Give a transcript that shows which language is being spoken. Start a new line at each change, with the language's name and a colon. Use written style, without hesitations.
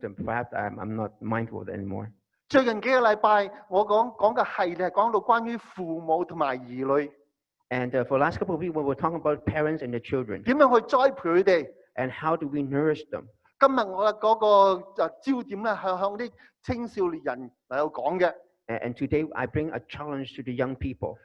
English: perhaps I'm not mindful of it anymore.
Cantonese: 最近幾個禮拜，我講嘅系列係講到關於父母同埋兒女，
English: And for the last couple of weeks, we were talking about parents and their children
Cantonese: 點樣去栽培佢哋。
English: and how do we nourish them.
Cantonese: 今日我嗰個焦點咧係向啲青少年人嚟到講嘅。
English: And today I bring a challenge to the young people.